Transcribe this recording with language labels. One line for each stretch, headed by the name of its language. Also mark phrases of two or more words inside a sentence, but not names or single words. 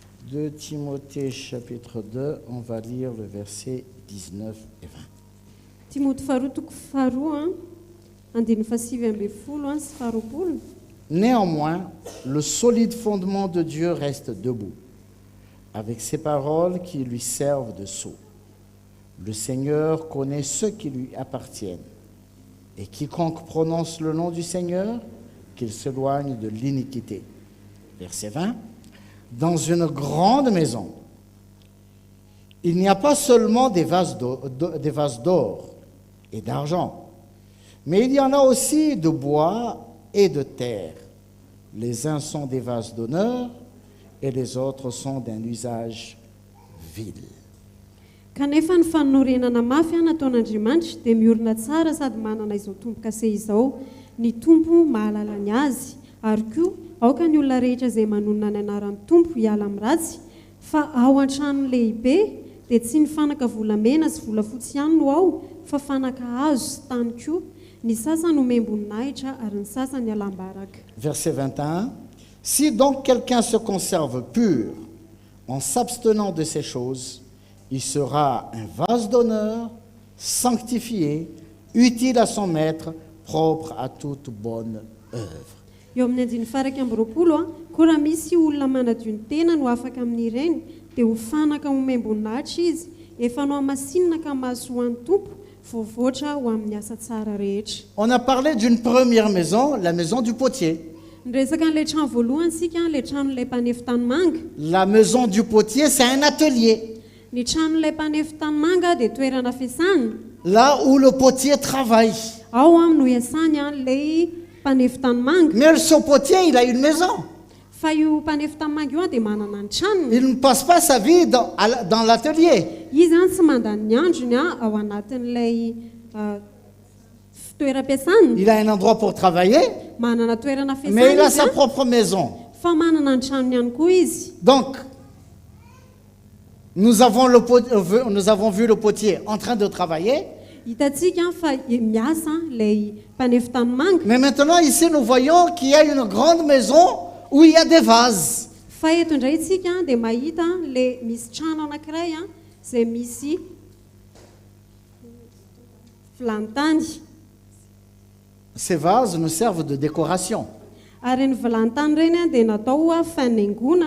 French: 2 Timothée chapitre 2, on va lire le verset 19 et 20.
Malagasy: Timothée faharotoko faharoa andiny fasivy amby folo sy faharoapolo.
French: Néanmoins, le solide fondement de Dieu reste debout, avec ses paroles qui lui servent de sceau. Le Seigneur connaît ceux qui lui appartiennent, et quiconque prononce le nom du Seigneur, qu'il s'éloigne de l'iniquité. Verset 20. Dans une grande maison, il n'y a pas seulement des vases d'or et d'argent, mais il y en a aussi de bois et de terre. Les uns sont des vases d'honneur et les autres sont d'un usage vil.
Malagasy: Kanefa ny fanorenana mafy nataon'Andriamanitra dia miorina tsara sady manana izao tombo-kase izao. Ny tompo mahalala ny azy, ary koa aoka ny olona rehetra izay manonona ny anaran'ny tompo hiala amin'ny ratsy, fa ao an-trano lehibe dia tsy ny fanaka volamena sy volafotsy ihany no ao, fa fanaka hazo sy tany koa. Ny sasany ho membonahitra ary ny sasany alambaraka.
French: Verset 21. Si donc quelqu'un se conserve pur en s'abstenant de ces choses, il sera un vase d'honneur, sanctifié, utile à son maître, propre à toute bonne œuvre.
Malagasy: Eo amin'ny andiny faraka amby roapolo koa raha misy olona manadio ny tena no afaka amin'ireny dia ho fanaka ho membonahitra izy, efa no amasinina ka mahaso ho an'ny tompo, voavoatra ho amin'ny asa tsara rehetra.
French: On a parlé d'une première maison, la maison du potier.
Malagasy: Resaka an'ilay trano voalohany sika, ilay tranon'ilay mpanefy tanimanga.
French: La maison du potier, c'est un atelier.
Malagasy: Ny tranon'ilay mpanefy tanimanga dia toerana fiasana.
French: Là où le potier travaille.
Malagasy: Ao no iasany ilay mpanefy tanimanga.
French: Mais ce potier, il a une maison.
Malagasy: Fa io mpanefy tanimanga io dia manana ny tranony.
French: Il ne passe pas sa vie dans l'atelier.
Malagasy: Izy tsy mandany ny androny ao anatin'ilay toeram-piasana.
French: Il a un endroit pour travailler,
Malagasy: Manana toerana fiasana
French: mais il a
Malagasy: izy,
French: sa propre maison.
Malagasy: fa manana ny tranony ihany koa izy.
French: Donc, nous avons vu le potier en train de travailler.
Malagasy: Hitantsika fa miasa ilay mpanefy tanimanga.
French: Mais maintenant, ici, nous voyons qu'il y a une grande maison où il y a des vases.
Malagasy: Fa eto indray tsika dia mahita le misy trano anankiray izay misy vilany-tany.
French: Ces vases nous servent de décoration.
Malagasy: Ary ny vilany-tany ireny dia natao fanaingona.